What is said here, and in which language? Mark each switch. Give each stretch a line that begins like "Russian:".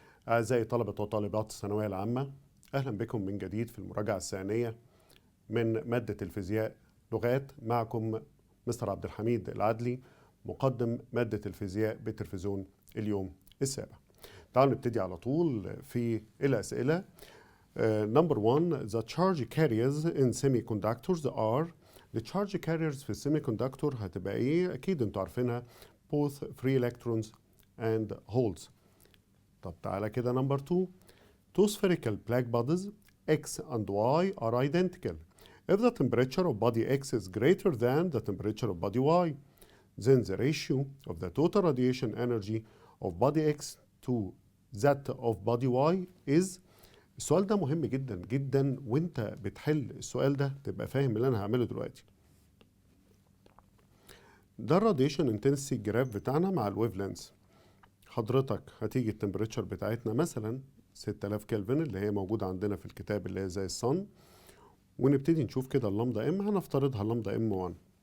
Arabic: أعزائي طلبة وطالبات الثانوية العامة، أهلا بكم من جديد في المراجعة الثانية من مادة الفيزياء لغات. معكم مستر عبد الحميد العدلي، مقدم مادة الفيزياء بتلفزيون اليوم السابع. تعالوا نبتدي على طول في الأسئلة.
English: Number 1, the charge carriers in semiconductors are. the charge carriers
Arabic: في السيميكوندكتور هتبقى ايه؟ أكيد انتوا عارفينها،
English: both free electrons and holes.
Arabic: طب تعالى كده
English: number 2, two spherical black bodies X and Y are identical. If the temperature of body X is greater than the temperature of body Y, then the ratio of the total radiation energy of body X to that of body Y is.
Arabic: السؤال ده مهم جدا جدا، وانت بتحل السؤال ده تبقى فاهم اللي انا هعمله دلوقتي. ده الراديشن انتنسي جراف بتاعنا مع الويف لينس. حضرتك هتيجي التمبريتشر بتاعتنا مثلا 6000 كلفن اللي هي موجودة عندنا في الكتاب اللي هي زي الصن، ونبتدي نشوف كده اللمدة ام هنفترضها اللمدة ام 1.